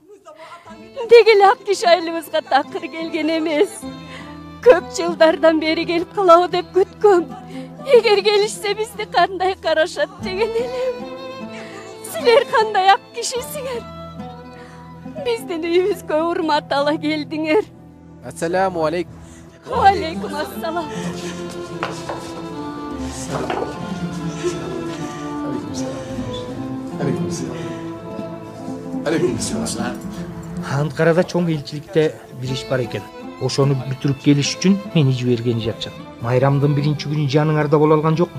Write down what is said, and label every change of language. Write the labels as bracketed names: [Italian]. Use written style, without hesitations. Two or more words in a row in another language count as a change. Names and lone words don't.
[Kyrgyz] Деги эле ак киши айылыбызга такыр келген эмес. Көп жылдардан бери келип калабы деп күткөм. Эгер келишсе бизди кандай карашат деген элем. Силер кандай ак кишисиңер? Биздин үйүбүзгө урмат ала келдиңер. [Arabic] السلام عليكم. عليكم السلام. [Kyrgyz] Анкарада чоң элчиликте бир иш бар экен. Ошону бүтүрүп келиш үчүн мени жибергени жатышат. Майрамдын 1-күнү жаныңарда боло алган жокму?